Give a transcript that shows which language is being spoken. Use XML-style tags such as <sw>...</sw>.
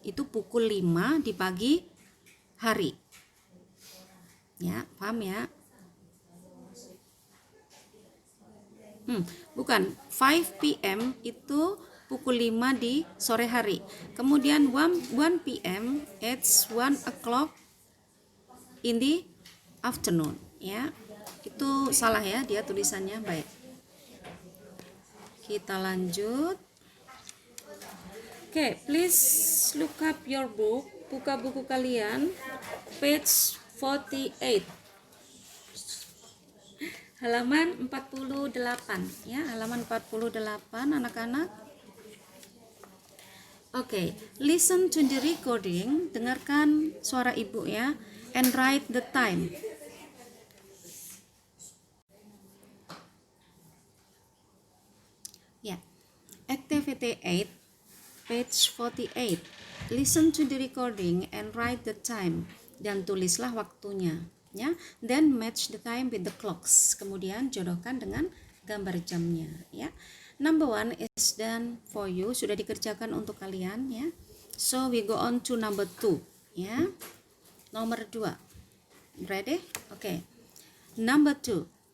<id>Itu pukul 5 di pagi hari. Ya, paham ya? Bukan, 5 PM itu pukul 5 di sore hari. Kemudian</id> <en>1 PM, it's 1 o'clock in the afternoon.</en> <id>Ya, itu salah ya dia tulisannya. Baik, kita lanjut.</id> <en>Oke, please look up your book.</en> <id>Buka buku kalian,</id> <en>page 48.</en> <id>Halaman 48 ya, halaman 48 anak-anak.</id> <en>Oke, listen to the recording,</en> <id>dengarkan suara ibu ya,</id> <en>and write the time. Ya, activity 8, page 48. Listen to the recording and write the time,</en> <id>dan tulislah waktunya ya.</id> <en>Then match the time with the clocks.</en> <id>Kemudian jodohkan dengan gambar jamnya ya.</id> <en>Number 1 is done for you,</en> <id>sudah dikerjakan untuk kalian ya.</id> <en>So we go on to number 2 ya.</en> <id>Nomor 2.</id> <en>Ready? Okay. Number 2.</en>